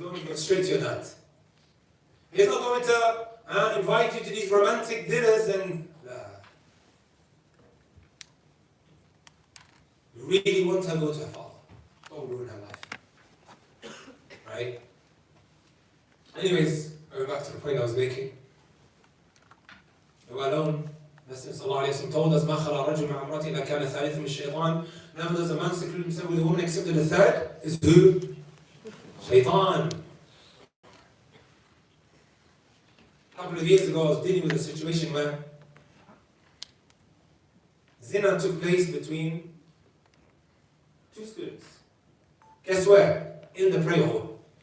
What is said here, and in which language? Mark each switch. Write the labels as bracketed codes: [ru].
[en] going to go straight to your dad. He's not going to invite you to these romantic dinners and... You really want her to go to her father. Don't ruin her life. Right? Anyways, going back to the point I was making. You were alone. [ar] Messenger sallallahu alayhi wa sallam told us, مَا خَلَى رَجُلٌ مَعَ امْرَأَتِهِ إِلَّا كَانَ ثَالِثٌ مِنَ الشَّيْطَانِ. [en] Never does a man seclude himself with a woman except that the third is who? Shaitan. A couple of years ago, I was dealing with a situation where zina took place between two students. Guess where? In the prayer hall.